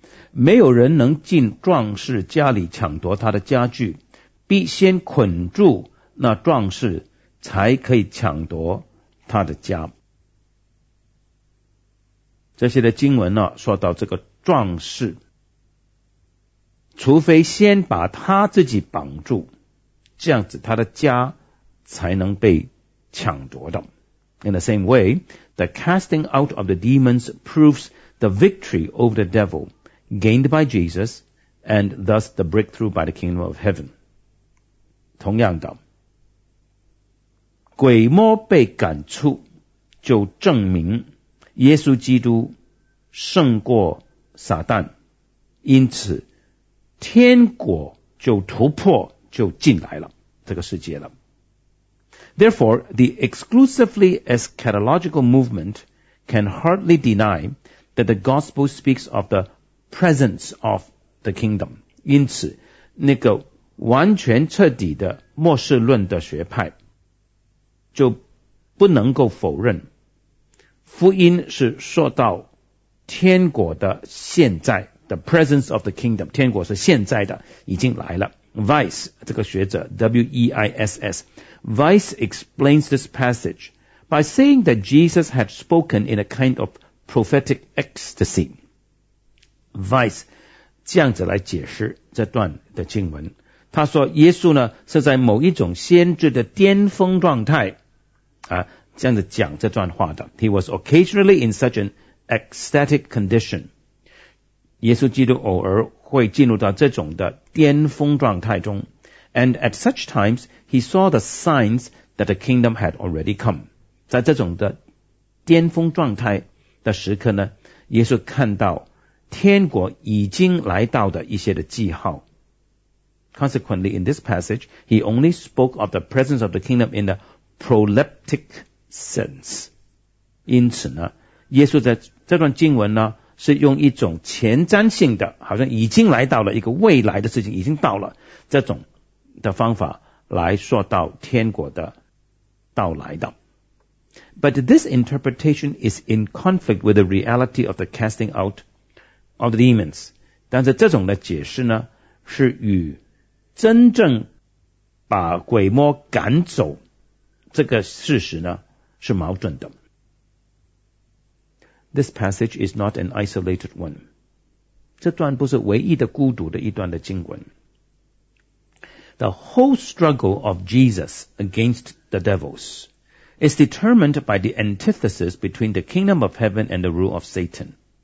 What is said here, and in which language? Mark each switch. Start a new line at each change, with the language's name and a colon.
Chinese: 没有人能进壮士家里抢夺他的家具，必先捆住那壮士，才可以抢夺他的家。这些的经文呢，说到这个壮士，除非先把他自己绑住，这样子他的家才能被抢夺的。
English: In the same way, the casting out of the demons proves the victory over the devil gained by Jesus and thus the breakthrough by the kingdom of heaven.
Chinese: 同样的，鬼魔被赶出，就证明耶稣基督胜过撒旦，因此天国就突破，就进来了这个世界了。
English: Therefore, the exclusively eschatological movement can hardly deny that the gospel speaks of the presence of the kingdom.
Chinese: 因此，那个完全彻底的末世论的学派就不能够否认福音是说到天国的现在。
English: The presence of the kingdom,
Chinese: 天国是现在的，已经来了。 Weiss, 这个学者 ,W-E-I-S-S,
English: Weiss explains this passage by saying that Jesus had spoken in a kind of prophetic ecstasy.
Chinese: Weiss, 这样子来解释这段的经文。他说耶稣呢，是在某一种先知的巅峰状态，啊，这样子讲这段话的。
English: He was occasionally in such an ecstatic condition.
Chinese: 耶稣基督偶尔会进入到这种的巅峰状态中。
English: And at such times, he saw the signs that the kingdom had already come.
Chinese: 在这种的巅峰状态的时刻呢，耶稣看到天国已经来到的一些的记号。
English: Consequently, in this passage, he only spoke of the presence of the kingdom in the proleptic sense.
Chinese: 因此呢，耶稣在这段经文呢是用一种前瞻性的，好像已经来到了一个未来的事情已经到了这种的方法来说到天国的到来的。
English: But this interpretation is in conflict with the reality of the casting out of the demons.
Chinese: 但是这种的解释呢是与真正把鬼魔赶走这个事实呢是矛盾的。
English: This passage is not an isolated one.
Chinese: 这段不是唯一的孤独的一段的经文。
English: The whole struggle of Jesus against the devils is determined by the antithesis between the kingdom of heaven and the rule of Satan.